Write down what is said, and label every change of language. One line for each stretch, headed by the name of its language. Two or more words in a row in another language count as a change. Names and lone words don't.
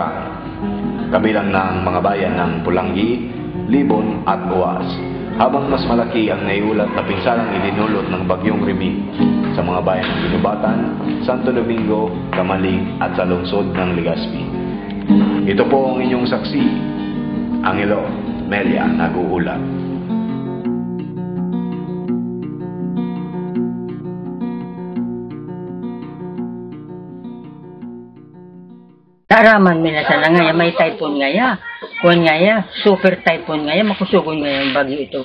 Filipino: Kabilang na ang mga bayan ng Pulanggi, Libon at Uwas. Habang mas malaki ang naiulat na pinsalang idinulot ng bagyong Riming sa mga bayan ng Binubatan, Santo Domingo, Kamalig at sa lungsod ng Legazpi. Ito po ang inyong saksi, Angelo Melia nag-uulat.
Bikol: Naraman mi na sa na ngaya, may typhoon ngaya. Kuan ngaya,
English: super typhoon
Bikol: ngaya, makusugon ngaya yung bagyo ito.